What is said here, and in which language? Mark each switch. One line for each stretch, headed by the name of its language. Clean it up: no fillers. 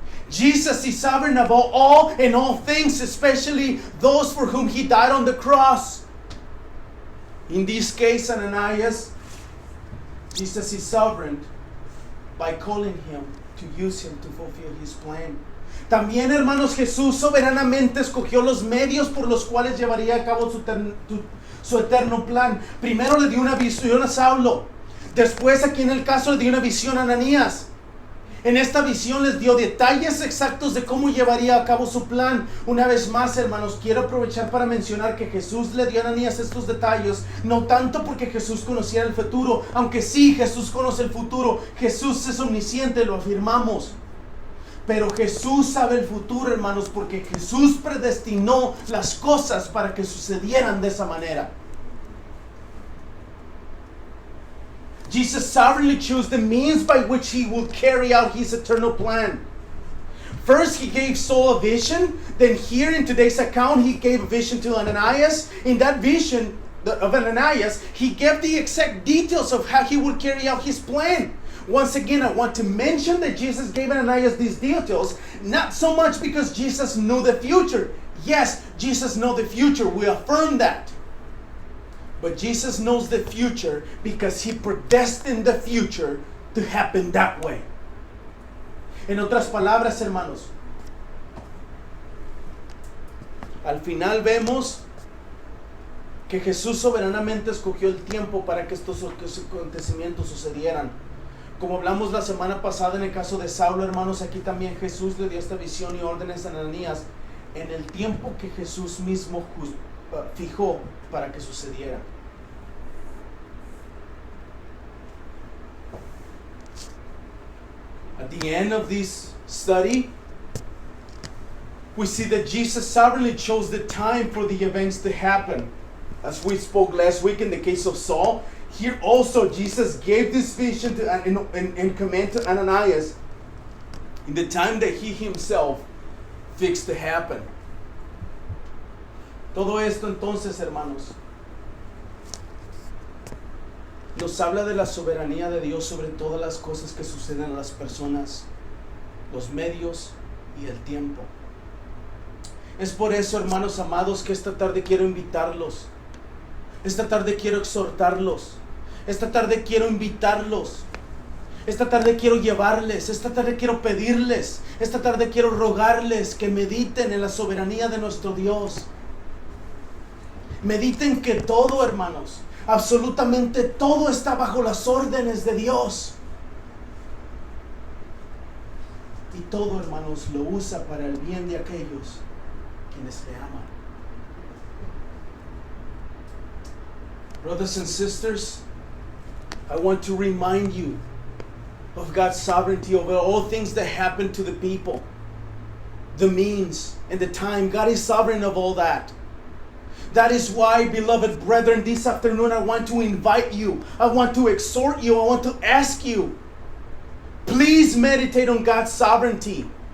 English: Jesus is sovereign about all and all things, especially those for whom He died on the cross. In this case, Ananias, Jesus is sovereign by calling him to use him to fulfill His plan.
Spanish: También, hermanos, Jesús soberanamente escogió los medios por los cuales llevaría a cabo su eterno plan. Primero le dio una visión a Saulo. Después, aquí en el caso, le dio una visión a Ananías. En esta visión les dio detalles exactos de cómo llevaría a cabo su plan. Una vez más, hermanos, quiero aprovechar para mencionar que Jesús le dio a Ananías estos detalles, no tanto porque Jesús conociera el futuro, aunque sí, Jesús conoce el futuro. Jesús es omnisciente, lo afirmamos. Pero Jesús sabe el futuro, hermanos, porque Jesús predestinó las cosas para que sucedieran de esa manera.
English: Jesus sovereignly chose the means by which He will carry out His eternal plan. First, He gave Saul a vision. Then here in today's account, He gave a vision to Ananias. In that vision of Ananias, He gave the exact details of how He would carry out His plan. Once again, I want to mention that Jesus gave Ananias these details, not so much because Jesus knew the future. Yes, Jesus knows the future. We affirm that. But Jesus knows the future because He predestined the future to happen that way.
Spanish: En otras palabras, hermanos, al final vemos que Jesús soberanamente escogió el tiempo para que estos acontecimientos sucedieran. Como hablamos la semana pasada en el caso de Saulo, hermanos, aquí también Jesús le dio esta visión y órdenes a Ananías en el tiempo que Jesús mismo fijó para que sucediera. At the end of this study, we see that Jesus sovereignly chose the time for the events to happen. As we spoke last week in the case of Saul, here also Jesus gave this vision and command to Ananias in the time that He Himself fixed to happen. Todo esto entonces, hermanos, nos habla de la soberanía de Dios sobre todas las cosas que suceden a las personas, los medios y el tiempo. Es por eso, hermanos amados, que esta tarde quiero invitarlos. Esta tarde quiero exhortarlos. Esta tarde quiero invitarlos. Esta tarde quiero llevarles. Esta tarde quiero pedirles. Esta tarde quiero rogarles que mediten en la soberanía de nuestro Dios. Mediten que todo, hermanos, absolutamente todo está bajo las órdenes de Dios. Y todo, hermanos, lo usa para el bien de aquellos quienes le aman.
English: Brothers and sisters, I want to remind you of God's sovereignty over all things that happen to the people, the means and the time. God is sovereign of all that. That is why, beloved brethren, this afternoon I want to invite you, I want to exhort you, I want to ask you, please meditate on God's sovereignty.